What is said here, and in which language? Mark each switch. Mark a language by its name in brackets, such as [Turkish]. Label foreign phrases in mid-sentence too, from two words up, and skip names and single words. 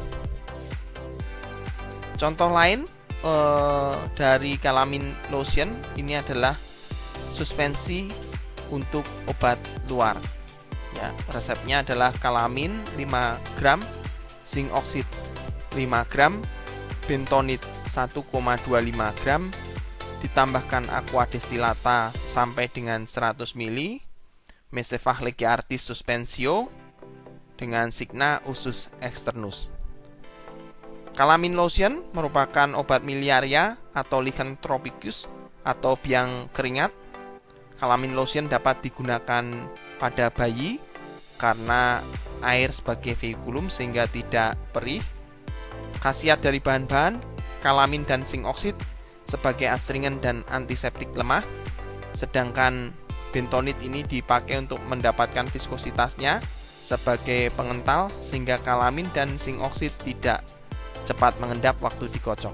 [Indonesian] Contoh lain dari Calamine lotion ini adalah suspensi untuk obat luar. Ya, resepnya adalah Calamine 5 gram, [English] zinc oxide [Indonesian] 5 gram, bentonit 1,25 gram, ditambahkan [Latin] aqua destillata [Indonesian] sampai dengan 100 ml, [Latin] Mesefach Legeartis Suspensio dengan signa usus externus. [Indonesian] Calamine lotion merupakan obat miliaria atau [Latin] lichen tropicus [Indonesian] atau biang keringat. Calamine lotion dapat digunakan pada bayi karena air sebagai veikulum sehingga tidak perih. Khasiat dari bahan-bahan calamine dan [English] zinc oxide [Indonesian] sebagai astringen dan antiseptik lemah, sedangkan bentonit ini dipakai untuk mendapatkan viskositasnya sebagai pengental sehingga calamine dan [English] zinc oxide [Indonesian] tidak cepat mengendap waktu dikocok.